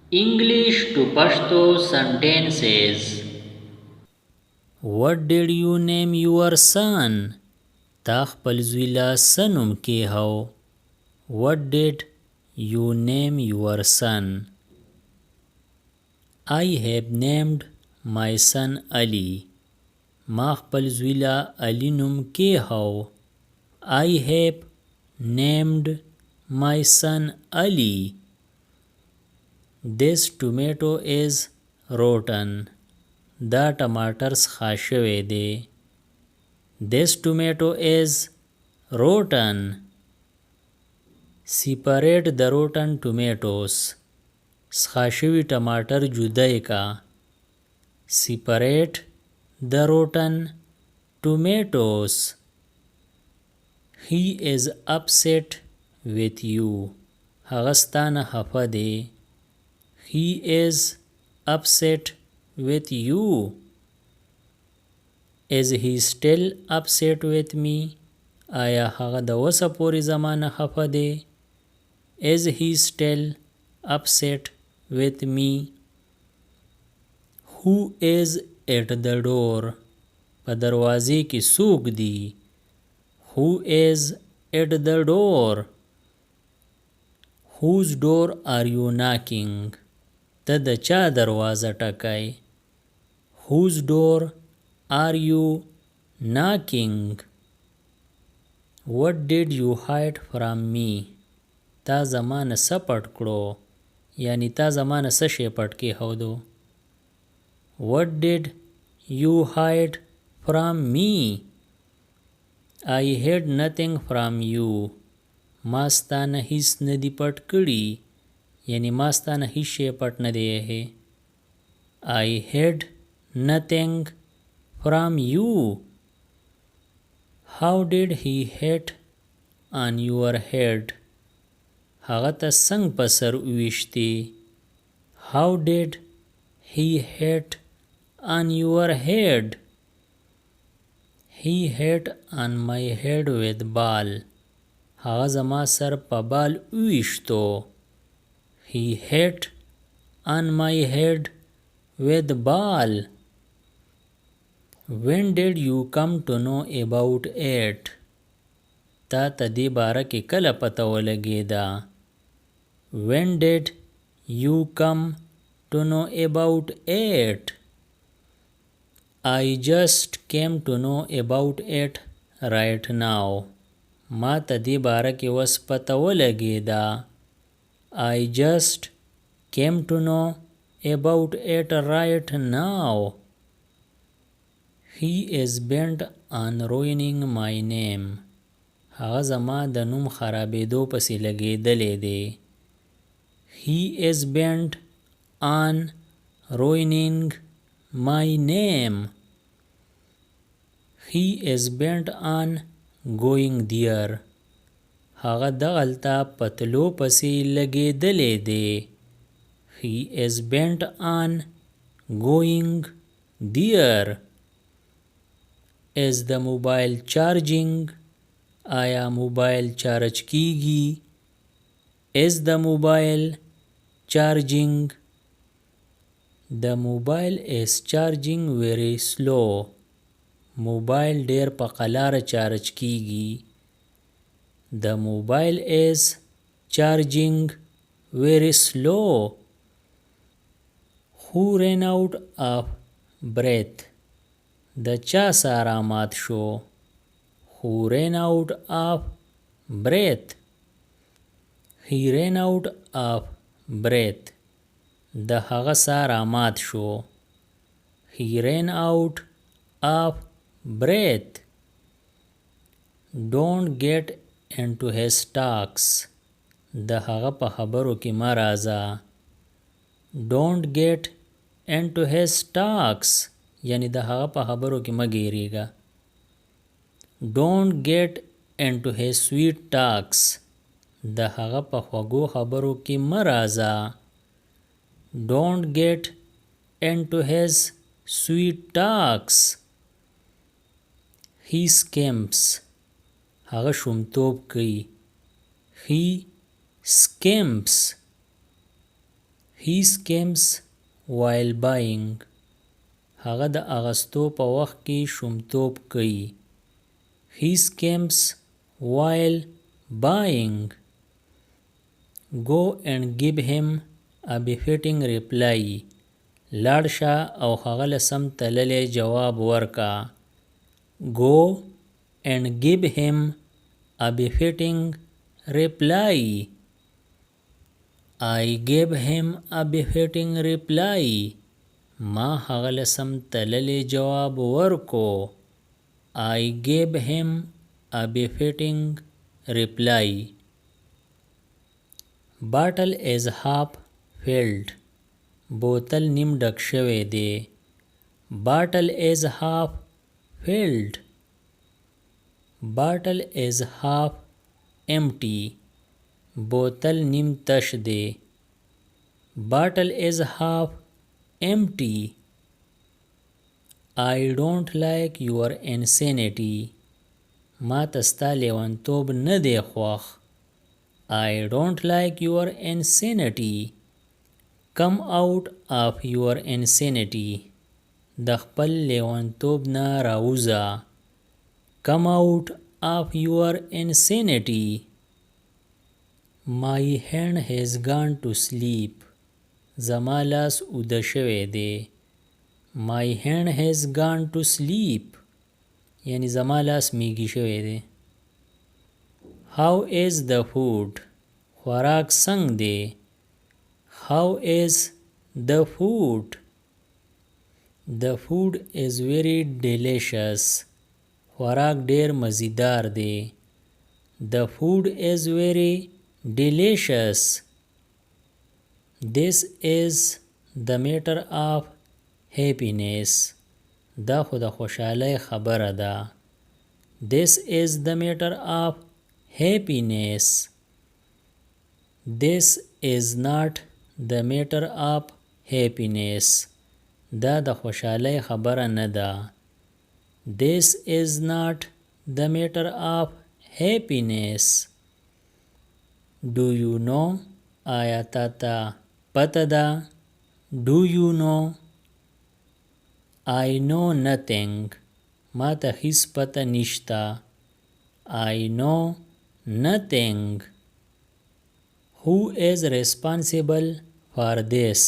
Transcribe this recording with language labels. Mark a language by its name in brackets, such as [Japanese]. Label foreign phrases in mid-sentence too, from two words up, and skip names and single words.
[English] English to Pashto sentences. What did you name your son? [Pashto] تا خپل زوی له څه نوم کیښو. [English] What did you name your son? I have named my son Ali. [Pashto] ما خپل زوی له علي نوم کیښو. [English] I have named my son Ali. This tomato is rotten. [Pashto] دا ټماټر څخه شوی دی. [English] This tomato is rotten. Separate the rotten tomatoes. [Pashto] څخه شوي ټماټر جدای کا. [English] Separate the rotten tomatoes. He is upset with you. [Pashto] هغه ستانه خفه دی. [English] He is upset with you. Is he still upset with me? [Pashto] آیا هغه د اوسه پورې زما نه خفه دی. [English] Is he still upset with me? Who is at the door? [Pashto] په دروازې کې څوک دی. [English] Who is at the door? Whose door are you knocking? [Pashto] ته د چا دروازه ټکای. [English] Whose door are you knocking? What did you hide from me? [Pashto] تا زمانه څه پټ کړو. یعنی تا زمانه څه شی پټ کیښودو. [English] What did you hide from me? I hid nothing from you. [Pashto] ما ستانه هیڅ نه دی پټ کړي. یعنی ما ستانه هیڅ شی پټ نه دی ایښی. [English] I hid nothing from you. How did he hit on your head? [Pashto] هغه ته څنګ په سر وویشتې. [English] How did he hit on your head? He hit on my head with ball. [Pashto] هغه زما سر په بال وویشتو. [English] He hit on my head with ball. When did you come to know about it? [Pashto] تا ته دې باره کې کله پته ولګېده. [English] When did you come to know about it? I just came to know about it right now. [Pashto] ما ته دې باره کې اوس پته ولګېده. [English] I just came to know about it right now. He is bent on ruining my name. [Pashto] هغه زما د نوم خرابېدو پسې لګېدلی دی. [English] He is bent on ruining my name. He is bent on going there. [Pashto] هغه دغلته پتلو پسې لګېدلی دی. [English] He is bent on going there. Is the mobile charging? [Pashto] آیا موبایل چارج کیږي. [English] Is the mobile charging? The mobile is charging very slow. [Pashto] موبایل ډیر په قلاره چارج کیږي. [English] The mobile is charging very slow. Who ran out of breath? [Pashto] د چا سارا مات شو. [English] Who ran out of breath? He ran out of breath. [Pashto] د هغه سارا مات شو. [English] He ran out of breath. Don't get into his talks. [Pashto] د هغه په خبرو کې مه راځه. [English] Don't get into his talks. [Pashto] یعنی د هغه په خبرو کې مه ګیریږه. [English] Don't get into his sweet talks. [Pashto] د هغه په خوږو خبرو کې مه راځه. [English] Don't get into his sweet talks. He schemes. [Pashto] هغه شومتوب کوي. [English] He schemes. he schemes while buying. [Pashto] هغه د اغستو په وخت کې شومتوب کوي. [English] he schemes while buying. go and give him a befitting reply. [Pashto] لاړ شه او هغه له سم تللی جواب ورکا. [English] go and give him a befitting reply. I gave him a befitting reply. [Pashto] ما هغه له سم تللی جواب ورکو. [English] I gave him a befitting reply. bottle is half filled. [Pashto] بوتل نیم ډک شوی دی. [English] bottle is half filled. bottle is half empty. [Pashto] بوتل نیم تش دی. [English] bottle is half empty. I don't like your insanity. [Pashto] ما تستا لیوانتوب نه دی خوښ. [English] I don't like your insanity. come out of your insanity. [Pashto] د خپل لیوانتوب نه راوځه. [English] come out of your insanity. my hand has gone to sleep. [Pashto] زما لاس اوده شوی دی. [English] my hand has gone to sleep. [Pashto] یعنی زما لاس میږي شوی دی. [English] how is the food. [Pashto] خوراک څنګه دی. [English] how is the food. the food is very delicious. [Pashto] خوراک ډیر مزیدار دی. [English] the food is very delicious. this is the matter of happiness. [Pashto] دا خو د خوشحالۍ خبره ده. [English] this is the matter of happiness. this is not the matter of happiness. [Pashto] دا د خوشحالۍ خبره نه ده. [English] this is not the matter of happiness. do you know. [Pashto] آیا تا ته پته ده. [English] do you know. I know nothing. [Pashto] ما ته هیڅ پته نشته. [English] I know nothing. who is responsible for this.